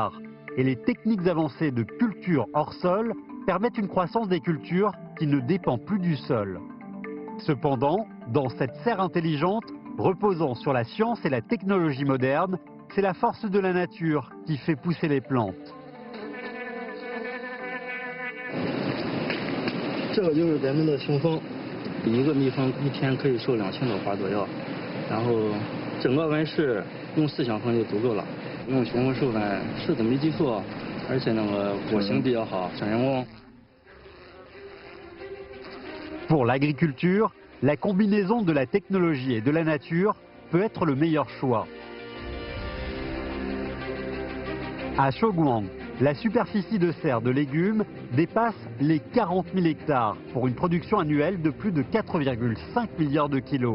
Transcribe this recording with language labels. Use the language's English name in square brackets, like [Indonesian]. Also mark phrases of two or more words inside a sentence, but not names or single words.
[French] Et les techniques avancées de culture hors sol permettent une croissance des cultures qui ne dépend plus du sol. Cependant, dans cette serre intelligente, reposant sur la science et la technologie moderne, c'est la force de la nature qui fait pousser les plantes. [Chinese] 这个就是咱们的雄蜂，一个蜜蜂一天可以授2000朵花左右，然后整个温室用4小蜂就足够了。用雄蜂授粉是怎么没记错，而且那个果型比较好，省人工。 [French] Pour l'agriculture, la combinaison de la technologie et de la nature peut être le meilleur choix. À Shouguang, la superficie de serre de légumes dépasse les 40 000 hectares pour une production annuelle de plus de 4,5 milliards de kilos.